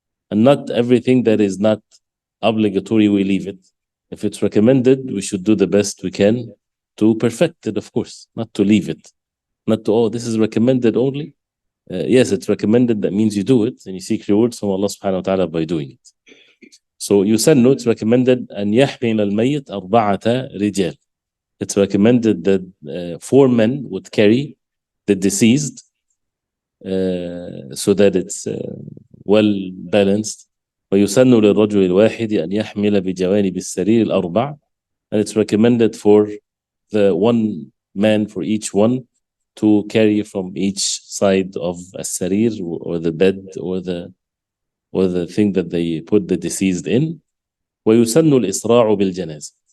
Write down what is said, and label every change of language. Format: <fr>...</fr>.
<en>And not everything that is not obligatory, we leave it. If it's recommended, we should do the best we can to perfect it, of course, not to leave it. Not to, oh, this is recommended only. Yes, it's recommended. That means you do it and you seek rewards from Allah subhanahu wa ta'ala by doing it. So yusannu, it's recommended</en> <ar>أن يحمل الميت أربعة رجال.</ar> <en>It's recommended that 4 men would carry the deceased so that it's well balanced.</en> <ar>ويسن للرجل الواحد أن يحمل بجوانب السرير الأربع.</ar> <en>And it's recommended for the 1 man for each one to carry from each side of a sarir or the bed or the thing that they put the deceased in.</en> <ar>ويسن الإسراع بالجنازة.</ar>